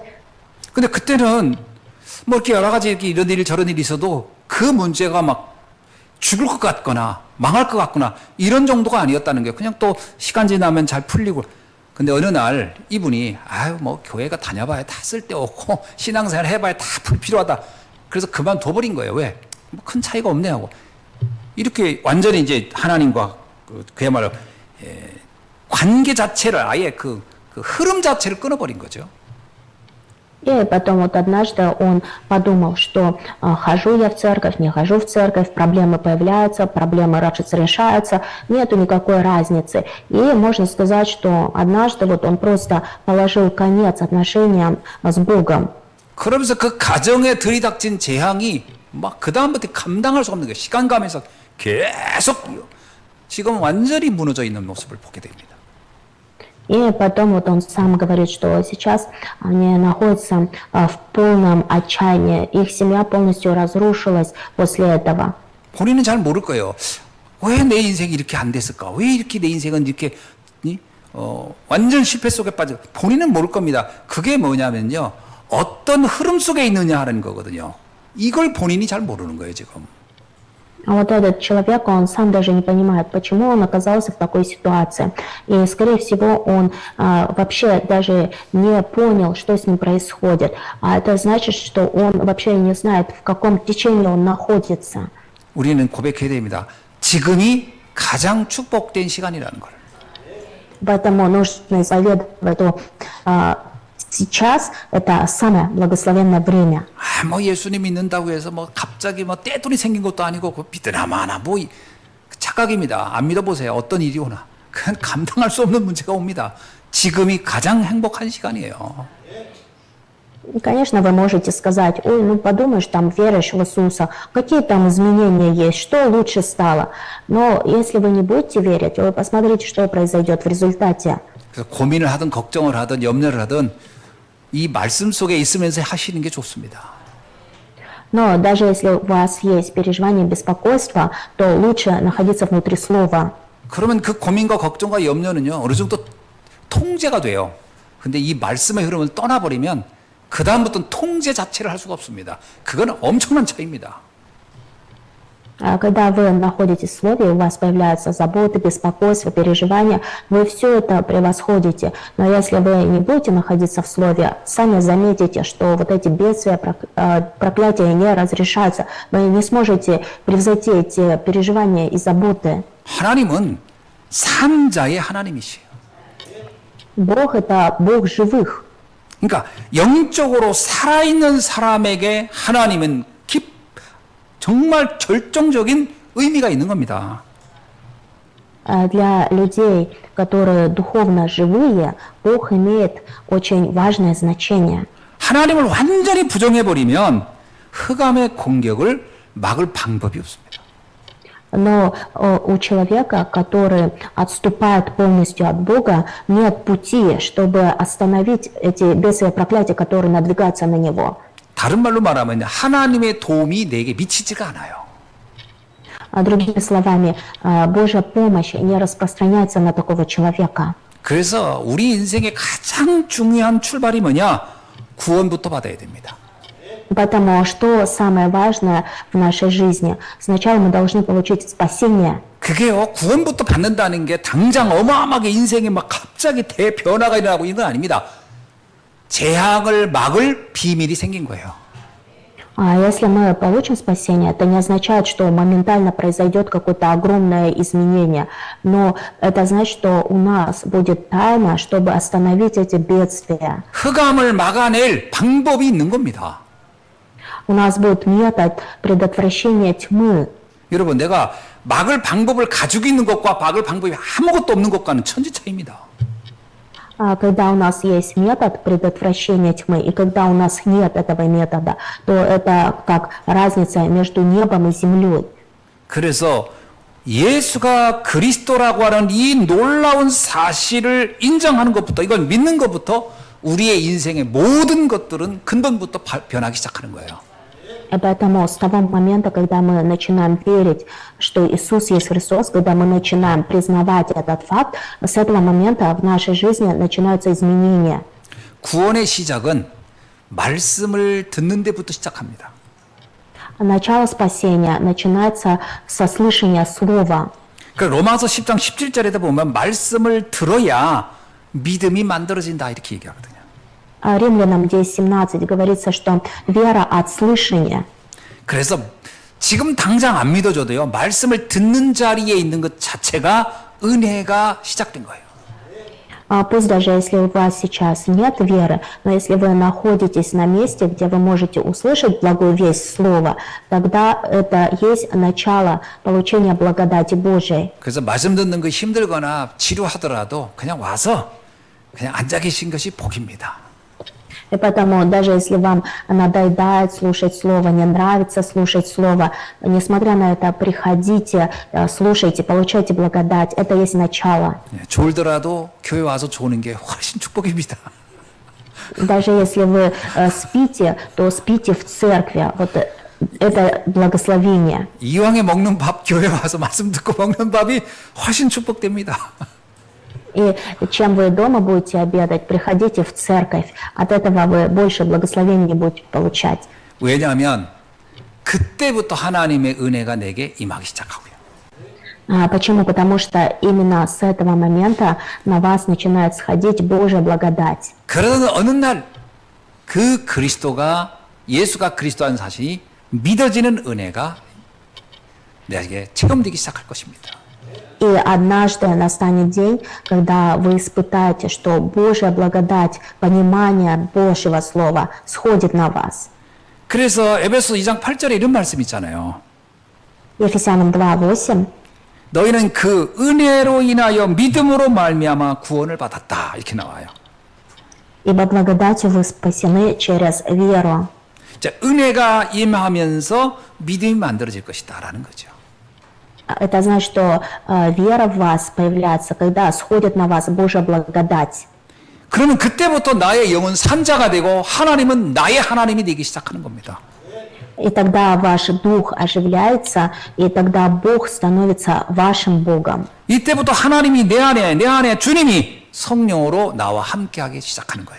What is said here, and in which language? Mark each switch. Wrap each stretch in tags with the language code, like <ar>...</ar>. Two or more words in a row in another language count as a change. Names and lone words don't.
<ko>근데 그때는 뭐 이렇게 여러 가지 이렇게 이런 일 저런 일이 있어도 그 문제가 막 죽을 것 같거나 망할 것 같거나 이런 정도가 아니었다는 거예요. 그냥 또 시간 지나면 잘 풀리고. 근데 어느 날 이분이 아유 뭐 교회가 다녀봐야 다 쓸데없고 신앙생활 해봐야 다 불필요하다. 그래서 그만둬버린 거예요. 왜? 뭐 큰 차이가 없네 하고. 이렇게 완전히 이제 하나님과 그야말로 관계 자체를 아예 그 흐름 자체를 끊어버린 거죠.</ko> <ru>И потом вот однажды он подумал, что хожу я в церковь, не хожу в церковь, проблемы появляются, проблемы разрешаются, нету никакой разницы. И можно сказать, что однажды вот он просто положил конец отношениям с Богом.</ru> <ko>그러면서 그 가정에 들이닥친 재앙이 막 그다음부터 감당할 수 없는 거예요. 시간 가면서 계속 지금 완전히 무너져 있는 모습을 보게 됩니다.</ko> <ru>И потом вот он сам говорит, что сейчас они находятся в полном отчаянии. Их семья полностью разрушилась после этого.</ru> <ko>본인은 잘 모를 거예요. 왜 내 인생이 이렇게 안 됐을까? 왜 이렇게 내 인생은 이렇게 완전 실패 속에 빠져? 본인은 모를 겁니다. 그게 뭐냐면요. 어떤 흐름 속에 있느냐 하는 거거든요. 이걸 본인이 잘 모르는 거예요, 지금.</ko> <ru>А вот этот человек, он сам даже не понимает, почему он оказался в такой ситуации. И, скорее всего, он вообще даже не понял, что с ним происходит. А это значит, что он вообще не знает, в каком течении он находится.</ru> <ko>우리는 고백해야 됩니다. 지금이 가장 축복된 시간이라는 걸.</ko> <ru>Поэтому нужно исповедовать, что сейчас это самое благословенное время.</ru> <ko>뭐 예수님 믿는다고 해서 뭐 갑자기 뭐 떼돈이 생긴 것도 아니고 그 믿으나 마나 뭐 착각입니다. 안 믿어보세요. 어떤 일이 오나. 그건 감당할 수 없는 문제가 옵니다. 지금이 가장 행복한 시간이에요.</ko> <ru>И, конечно, вы можете сказать, ой, ну подумаешь, там веруешь в Иисуса, какие там изменения есть, что лучше стало. Но если вы не будете верить, вы посмотрите, что произойдет в результате.</ru> <ko>그래서 고민을 하든 걱정을 하든 염려를 하든 이 말씀 속에 있으면서 하시는 게 좋습니다.</ko> <ru>Но даже если у вас есть переживание, беспокойство, то лучше находиться внутри Слова.</ru> <ko>그러면 그 고민과 걱정과 염려는요 어느 정도 통제가 돼요. 근데 이 말씀의 흐름을 떠나버리면 그 다음부터는 통제 자체를 할 수가 없습니다. 그건 엄청난 차이입니다.</ko> <ru>Когда вы находитесь в Слове, у вас появляются заботы, беспокойства, переживания, вы все это превосходите. Но если вы не будете находиться в Слове, сами заметите, что вот эти бедствия, проклятия не разрешаются. Вы не сможете превзойти эти переживания и заботы.</ru> <ko>하나님은 산자의 하나님이시에요.</ko> <ru>Бог – это Бог живых.</ru> <ko>그러니까 영적으로 살아있는 사람에게 하나님은 정말 결정적인 의미가 있는 겁니다.</ko> <ru>Для людей, которые духовно живые, Бог имеет очень важное значение.</ru> <ko>하나님을 완전히 부정해버리면 흑암의 공격을 막을 방법이 없습니다.</ko> <ru>Но у человека, который отступает полностью от Бога, нет пути, чтобы остановить эти бедствия, проклятия, которые надвигаются на него.</ru> <ko>다른 말로 말하면 하나님의 도움이 내게 미치지가 않아요.</ko> <ru>Другими словами, Божья помощь не распространяется на такого человека.</ru> <ko>그래서 우리 인생의 가장 중요한 출발이 뭐냐? 구원부터 받아야 됩니다.</ko> <ru>Поэтому что самое важное в нашей жизни? Сначала мы должны получить спасение.</ru> <ko>그게요, 구원부터 받는다는 게 당장 어마어마하게 인생에 막 갑자기 대변화가 일어나고 있는 건 아닙니다. 재앙을 막을 비밀이 생긴 거예요.</ko> <ru>А если мы получим спасение, это не означает, что моментально произойдет какое-то огромное изменение, но это значит, что у нас будет тайна, чтобы остановить эти бедствия.</ru> <ko>흑암을 막아낼 방법이 있는 겁니다.</ko> <ru>У нас будет метод предотвращения тьмы.</ru> <ko>여러분, 내가 막을 방법을 가지고 있는 것과 막을 방법이 아무것도 없는 것과는 천지 차이입니다.</ko> <ru>Когда у нас есть метод предотвращения тьмы, и когда у нас нет этого метода, то это как разница между небом и землей.</ru> <ko>그래서 예수가 그리스도라고 하는 이 놀라운 사실을 인정하는 것부터, 이걸 믿는 것부터 우리의 인생의 모든 것들은 근본부터 변하기 시작하는 거예요.</ko> <ru>И поэтому с того момента, когда мы начинаем верить, что Иисус есть Христос, когда мы начинаем признавать этот факт, с этого момента в нашей жизни начинаются изменения.</ru> <ko>구원의 시작은 말씀을 듣는 데부터 시작합니다.</ko> <ru>Начало спасения начинается со слышания Слова.</ru> <ko>그 로마서 10장 17절에다 보면 말씀을 들어야 믿음이 만들어진다 이렇게 얘기하거든요.</ko> <ru>Римлянам 10:17 говорится, что вера от слышания.</ru> <ko>그래서 지금 당장 안 믿어줘도요, 말씀을 듣는 자리에 있는 것 자체가 은혜가 시작된 거예요.</ko> <ru>Пусть даже если у вас сейчас нет веры, но если вы находитесь на месте, где вы можете услышать благую весть Слова, тогда это есть начало получения благодати Божией.</ru> <ko>그래서 말씀 듣는 거 힘들거나 지루하더라도 그냥 와서 그냥 앉아 계신 것이 복입니다.</ko> <ru>И поэтому, даже если вам надоедает слушать Слово, не нравится слушать Слово, несмотря на это, приходите, слушайте, получайте благодать. Это есть начало.</ru> <ko>졸더라도 교회 와서 조는 게 훨씬 축복입니다.</ko> <ru>Даже если вы спите, то спите в церкви. Вот это благословение.</ru> <ko>이왕에 먹는 밥, 교회 와서 말씀 듣고 먹는 밥이 훨씬 축복됩니다.</ko> <ru>И чем вы дома будете обедать, приходите в церковь. От этого вы больше благословений будете получать.</ru> <ko>왜냐하면 그때부터 하나님의 은혜가 내게 임하기 시작하고요.</ko> <ru>Почему? Потому что именно с этого момента на вас начинает сходить Божья благодать.</ru> <ko>그러던 어느 날 그 그리스도가 예수가 그리스도라는 사실이 믿어지는 은혜가 내게 체험되기 시작할 것입니다.</ko> <ru>И однажды настанет день, когда вы испытаете, что Божья благодать, понимание Божьего Слова сходит на вас.</ru> <ko>그래서 에베소 2장 8절에 이런 말씀 있잖아요.</ko> <ru>Ефесянам 2:8.</ru> <ko>너희는 그 은혜로 인하여 믿음으로 말미암아 구원을 받았다. 이렇게 나와요.</ko> <ru>Ибо благодатью вы спасены через веру.</ru> <ko>자, 은혜가 임하면서 믿음이 만들어질 것이다라는 거죠.</ko> <ru>Это значит, что вера в вас появляется, когда сходит на вас Божья благодать.</ru> <ko>그러면 그때부터 나의 영은 산자가 되고 하나님은 나의 하나님이 되기 시작하는 겁니다.</ko> <ru>И тогда ваш дух оживляется, и тогда Бог становится вашим Богом.</ru> <ko>이때부터 하나님이 내 안에 주님이 성령으로 나와 함께하기 시작하는 거예요.</ko>